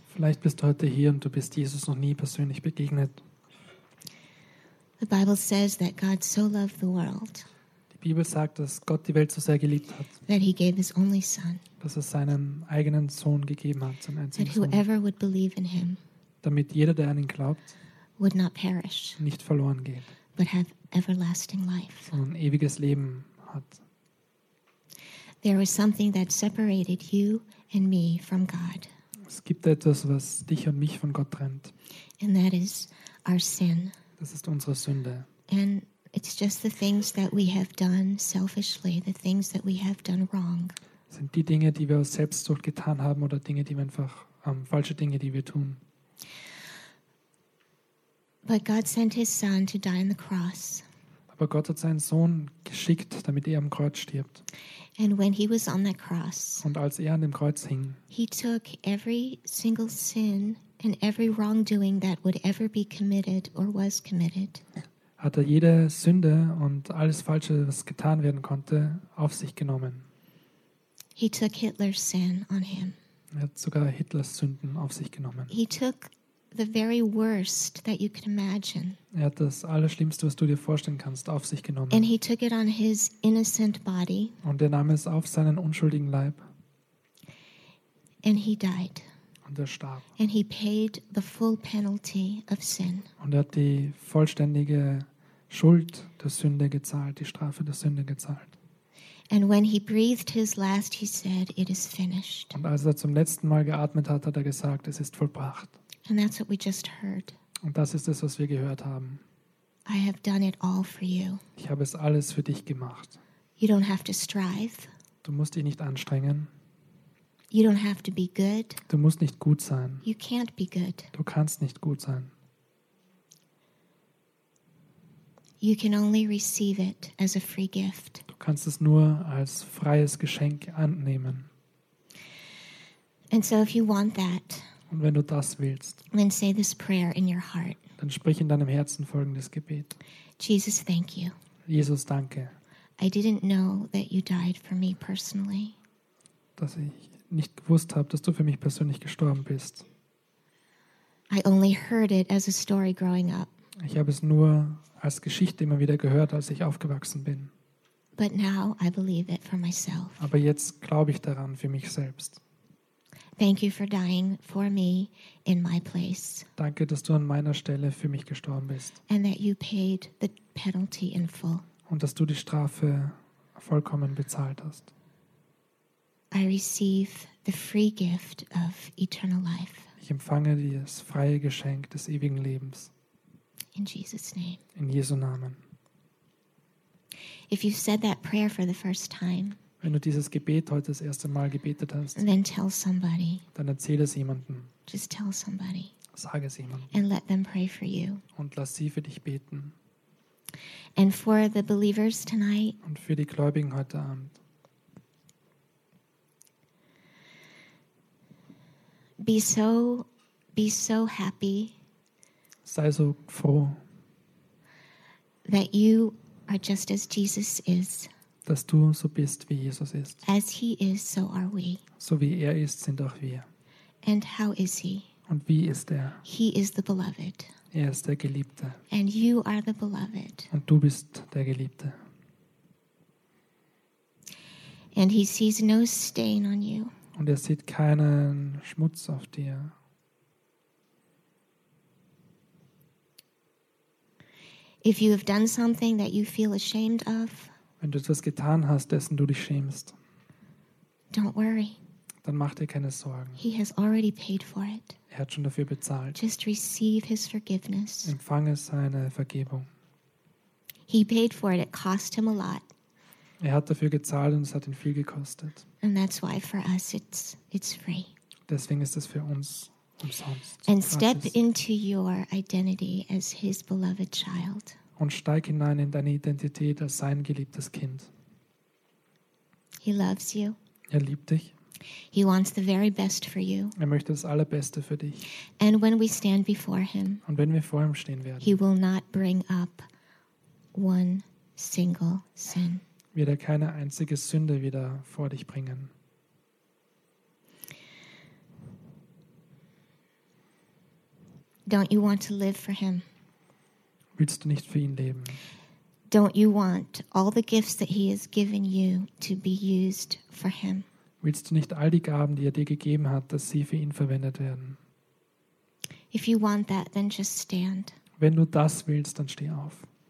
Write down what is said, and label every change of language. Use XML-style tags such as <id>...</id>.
<de>Vielleicht bist du heute hier und du bist Jesus noch nie persönlich begegnet.</de> <en>The Bible says that God so loved the world.</en> <de>Die Bibel sagt, dass Gott die Welt so sehr geliebt hat,</de> <en>that he gave his only son,</en> <de>dass er seinen eigenen Sohn gegeben hat, seinen einzigen</de> <en>that</en> <de>Sohn,</de> <en>whoever would believe in him,</en> <de>damit jeder, der an ihn glaubt,</de> <en>would not perish,</en> <de>nicht verloren geht,</de> <en>but have everlasting life,</en> <de>sondern ewiges Leben hat.</de> <en>There was something that separated you and me from God.</en> <de>Es gibt etwas, was dich und mich von Gott trennt.</de> <en>And that is our sin.</en> <de>Das ist unsere Sünde.</de> <en>And it's just the things that we have done selfishly, the things that we have done wrong.</en> <de>Sind die Dinge, die wir aus Selbstsucht getan haben, oder Dinge, die wir einfach falsche Dinge, die wir tun.</de> <en>But God sent his son to die on the cross.</en> <de>Aber Gott hat seinen Sohn geschickt, damit er am Kreuz stirbt.</de> <en>And when he was on that cross,</en> <de>und als er an dem Kreuz hing,</de> <en>he took every single sin and every wrongdoing that would ever be committed or was committed.</en> <de>Hat er jede Sünde und alles Falsche, was getan werden konnte, auf sich genommen.</de> <en>He took Hitler's sin on him.</en> <de>Er hat sogar Hitlers Sünden auf sich genommen.</de> <en>He took the very worst that you could imagine.</en> <de>Er hat das Allerschlimmste, was du dir vorstellen kannst, auf sich genommen.</de> <en>And he took it on his innocent body.</en> <de>Und er nahm es auf seinen unschuldigen Leib.</de> <en>And he died.</en> <de>Und er starb.</de> <en>And he paid the full penalty of sin.</en> <de>Und er hat die vollständige Schuld der Sünde gezahlt, die Strafe der Sünde gezahlt.</de> <en>And when he breathed his last, he said, "It is finished."</en> <de>Und als er zum letzten Mal geatmet hat, hat er gesagt, es ist vollbracht.</de> <en>And that's what we just heard.</en> <de>Und das ist es, was wir gehört haben.</de> <en>I have done it all for you.</en> <de>Ich habe es alles für dich gemacht.</de> <en>You don't have to strive.</en> <de>Du musst dich nicht anstrengen.</de> <en>You don't have to be good.</en> <de>Du musst nicht gut sein.</de> <en>You can't be good.</en> <de>Du kannst nicht gut sein.</de> <en>You can only receive it as a free gift.</en> <de>Du kannst es nur als freies Geschenk annehmen.</de> <en>And so if you want that,</en> <de>und wenn du das willst,</de> <en>then say this prayer in your heart.</en> <de>Dann sprich in deinem Herzen folgendes Gebet.</de> <en>Jesus, thank you.</en> <de>Jesus, danke.</de> <en>I didn't know that you died for me personally.</en> <de>Dass ich nicht gewusst habe, dass du für mich persönlich gestorben bist.</de> <en>I only heard it as a story growing up.</en> <de>Ich habe es nur als Geschichte immer wieder gehört, als ich aufgewachsen bin.</de> <en>But now I believe it for myself.</en> <de>Aber jetzt glaube ich daran für mich selbst.</de> <en>Thank you for dying for me in my place.</en> <de>Danke, dass du an meiner Stelle für mich gestorben bist.</de> <en>And that you paid the penalty in full.</en> <de>Und dass du die Strafe vollkommen bezahlt hast.</de> <en>I receive the free gift of eternal life.</en> <de>Ich empfange das freie Geschenk des ewigen Lebens.</de> <en>In Jesus' name.</en> <de>In Jesu Namen.</de> <en>If you said that prayer for the first time,</en> <de>wenn du dieses Gebet heute das erste Mal gebetet hast,</de> <en>then tell somebody.</en> <de>Dann erzähl es jemandem.</de> <en>Just tell somebody.</en> <de>Sag es jemandem.</de> <en>And let them pray for you.</en> <de>Und lass sie für dich beten.</de> <en>And for the believers tonight.</en> <de>Und für die Gläubigen heute Abend.</de> <en>Be so happy.</en> <de>Sei so froh,</de> <en>that you are just as Jesus is.</en> <de>Dass du so bist, wie Jesus ist.</de> <en>As he is, so are we.</en> <de>So wie er ist, sind auch wir.</de> <en>And how is he?</en> <de>Und wie ist er?</de> <en>He is the beloved.</en> <de>Er ist der Geliebte.</de> <en>And you are the beloved.</en> <de>Und du bist der Geliebte.</de> <en>And he sees no stain on you.</en> <de>Und er sieht keinen Schmutz auf dir.</de> <en>If you have done something that you feel ashamed of,</en> <de>wenn du etwas getan hast, dessen du dich schämst,</de> <en>don't worry.</en> <de>Dann mach dir keine Sorgen.</de> <en>He has already paid for it.</en> <de>Er hat schon dafür bezahlt.</de> <en>Just receive his forgiveness.</en> <de>Empfange seine Vergebung.</de> <en>He paid for it. It cost him a lot.</en> <de>Er hat dafür gezahlt und es hat ihn viel gekostet.</de> <en>And that's why for us it's free.</en> <de>Deswegen ist es für uns.</de> <en>And step into your identity as his beloved child.</en> <de>Und steig hinein in deine Identität als sein geliebtes Kind.</de> <en>He loves you.</en> <de>Er liebt dich.</de> <en>He wants the very best for you.</en> <de>Er möchte das Allerbeste für dich.</de> <en>And when we stand before him,</en> <de>und wenn wir vor ihm stehen werden,</de> <en>he will not bring up one single sin.</en> <de>Wird er keine einzige Sünde wieder vor dich bringen.</de> <en>Don't you want to live for him?</en> <de>Willst du nicht für ihn leben?</de> <en>Don't you want all the gifts that he has given you to be used for him?</en> <de>Willst du nicht all die Gaben, die er dir gegeben hat, dass sie für ihn verwendet werden?</de> <en>If you want that, then just stand.</en> <de>Wenn du das willst, dann steh auf.</de>